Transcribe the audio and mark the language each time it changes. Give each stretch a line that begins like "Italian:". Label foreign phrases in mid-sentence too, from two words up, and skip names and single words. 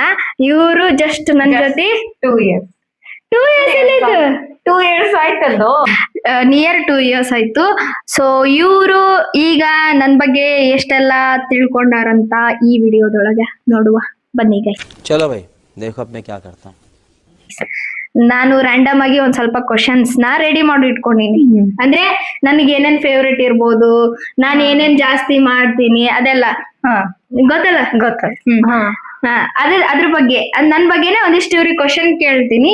Kannada: ಇವರು ಜಸ್ಟ್ ನನ್ ಜೊತೆ
English: 2 years.
Kannada: 2 years ಎಲ್ಲಿದ್ದು 2 years ಆಯ್ತಲ್ಲೋ.
English: near 2 years
Kannada: ಆಯ್ತು. ಸೊ ಇವರು ಈಗ ನನ್ ಬಗ್ಗೆ ಎಷ್ಟೆಲ್ಲ ತಿಳ್ಕೊಂಡಾರಂತ ಈ ವಿಡಿಯೋದೊಳಗೆ ನೋಡುವ ಬನ್ನಿ ಗೈ.
Hindi: चलो भाई देखो अब मैं क्या करता हूँ.
Kannada: ನಾನು ರ್ಯಾಂಡಮ್ ಆಗಿ ಒಂದ್ ಸ್ವಲ್ಪ ಕ್ವಶನ್ಸ್ ನ ರೆಡಿ ಮಾಡಿ ಇಟ್ಕೊಂಡಿನಿ. ಅಂದ್ರೆ ನನಗೆ ಏನೇನ್ ಫೇವ್ರೇಟ್ ಇರ್ಬೋದು, ನಾನ್ ಏನೇನ್ ಜಾಸ್ತಿ ಮಾಡ್ತೀನಿ ಅದೆಲ್ಲ ಗೊತ್ತಲ್ಲ. ಅದ್ರ ಬಗ್ಗೆ ನನ್ ಬಗ್ಗೆನೆ ಒಂದಿಷ್ಟು ಇವ್ರಿಗೆ ಕ್ವಶನ್ ಕೇಳ್ತೀನಿ.